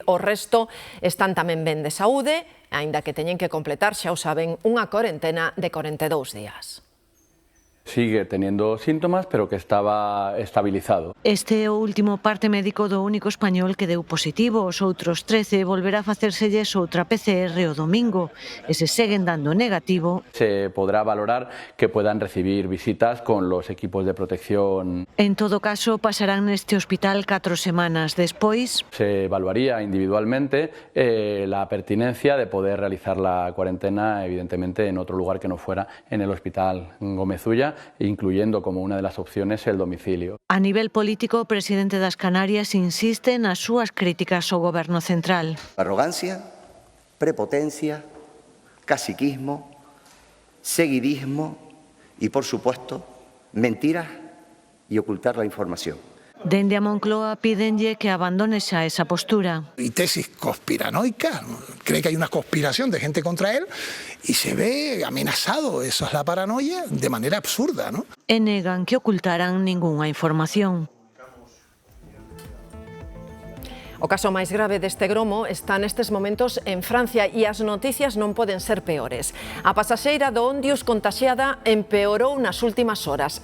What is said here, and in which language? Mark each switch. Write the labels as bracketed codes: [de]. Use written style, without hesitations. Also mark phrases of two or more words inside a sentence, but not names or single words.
[gl] O resto están tamén ben de saúde, aínda que teñen que completar, xa o saben, unha corentena de 42 días. [es] Sigue teniendo síntomas, pero que estaba estabilizado. [gl] Este é o último parte médico do único español que deu positivo. Os outros 13 volverá a facérselles outra PCR o domingo. E se seguen dando negativo, [es] se podrá valorar que puedan recibir visitas con los equipos de protección. [gl] En todo caso, pasarán neste hospital 4 semanas. Despois, [es] se evaluaría individualmente la pertinencia de poder realizar la cuarentena, evidentemente, en otro lugar que no fuera en el Hospital Gómez Ulla, incluyendo como una de las opciones el domicilio. [gl] A nivel político, o presidente das Canarias insiste nas súas críticas ao goberno central. [es] Arrogancia, prepotencia, caciquismo, seguidismo y, por supuesto, mentiras y ocultar la información. [gl] Dende a Moncloa pídenlle que abandone xa esa postura. [es] Y tesis conspiranoica, cree que hay una conspiración de gente contra él y se ve amenazado, eso es la paranoia, de manera absurda, ¿no? [gl] E negan que ocultaran ningunha información. O caso máis grave deste gromo está nestes momentos en Francia e as noticias non poden ser peores. A pasaxeira do Ondius contaxiada empeorou nas últimas horas.